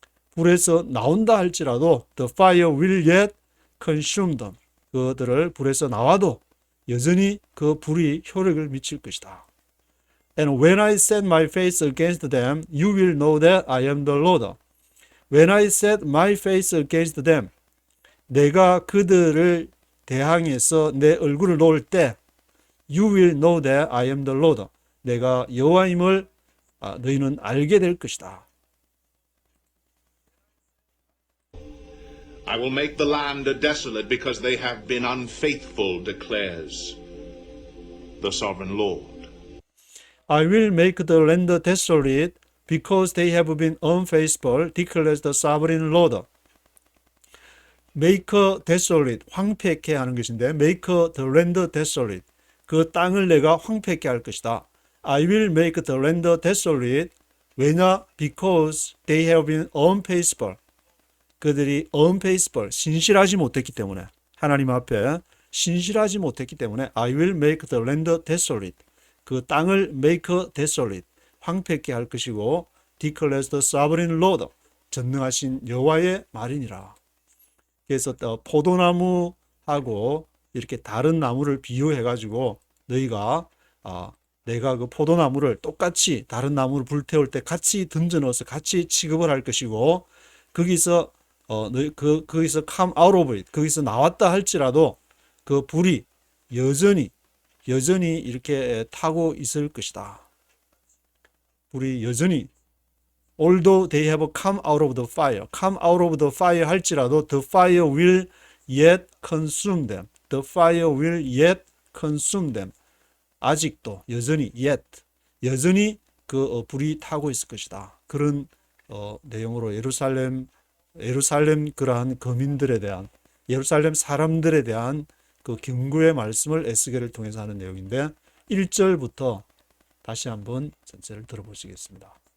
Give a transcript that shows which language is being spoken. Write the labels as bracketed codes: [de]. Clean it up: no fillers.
[ko] 불에서 나온다 할지라도 [en] the fire will yet consume them. [ko] 그들을 불에서 나와도 여전히 그 불이 효력을 미칠 것이다. [en] And when I set my face against them, you will know that I am the Lord. When I set my face against them, [ko] 내가 그들을 대항해서 내 얼굴을 놓을 때, [en] you will know that I am the Lord. [ko] 내가 여호와임을 너희는 알게 될 것이다. [en] I will make the land desolate because they have been unfaithful, declares the sovereign Lord. I will make the land desolate because they have been unfaithful, declares the sovereign Lord. [ko] Make desolate, 황폐케 하는 것인데 [en] make the land desolate, [ko] 그 땅을 내가 황폐케 할 것이다. [en] I will make the land desolate. [ko] 왜냐? [en] Because they have been unfaithful. [ko] 그들이 unfaithful, 신실하지 못했기 때문에, 하나님 앞에 신실하지 못했기 때문에 [en] I will make the land desolate. [ko] 그 땅을 make desolate, 황폐케 할 것이고 [en] declares the sovereign Lord, [ko] 전능하신 여호와의 말이니라. 그래서 포도나무하고 이렇게 다른 나무를 비유해 가지고 너희가 내가 그 포도나무를 똑같이 다른 나무를 불태울 때 같이 던져 넣어서 같이 취급을 할 것이고 거기서 거기서 [en] come out of it, [ko] 거기서 나왔다 할지라도 그 불이 여전히 이렇게 타고 있을 것이다. 불이 여전히 [en] although they have come out of the fire, come out of the fire [ko] 할지라도 [en] the fire will yet consume them. The fire will yet consume them. [ko] 아직도 여전히 여전히 그 불이 타고 있을 것이다. 그런 내용으로 예루살렘 그러한 거민들에 대한, 예루살렘 사람들에 대한 그 경고의 말씀을 에스겔을 통해서 하는 내용인데 1절부터 다시 한번 전체를 들어보시겠습니다.